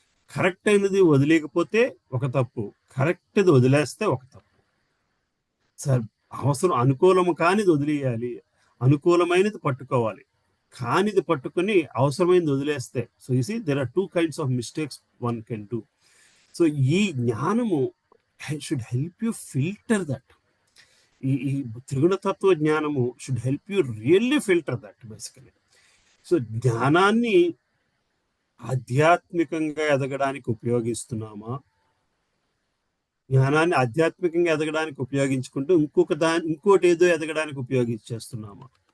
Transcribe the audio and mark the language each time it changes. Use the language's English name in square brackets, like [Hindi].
[Telugu] Correct అయినది వదిలేకపోతే ఒక తప్పు, కరెక్ట్ది వదిలేస్తే ఒక తప్పు. సార్ అవసరం అనుకూలము కానిది వదిలేయాలి, అనుకూలమైనది పట్టుకోవాలి, కానిది పట్టుకుని అవసరమైనది వదిలేస్తే. [English] So you see there are 2 kinds of mistakes one can do. సో [Telugu] ఈ జ్ఞానము [English] Should help you filter that. [Telugu] ఈ త్రిగుణతత్వ జ్ఞానము [English] Should help you really filter that basically. [Telugu] So జ్ఞానాన్ని ఆధ్యాత్మికంగా ఎదగడానికి ఉపయోగిస్తున్నామా, జ్ఞానాన్ని ఆధ్యాత్మికంగా ఎదగడానికి ఉపయోగించుకుంటూ ఇంకోటి ఏదో ఎదగడానికి ఉపయోగించేస్తున్నామా?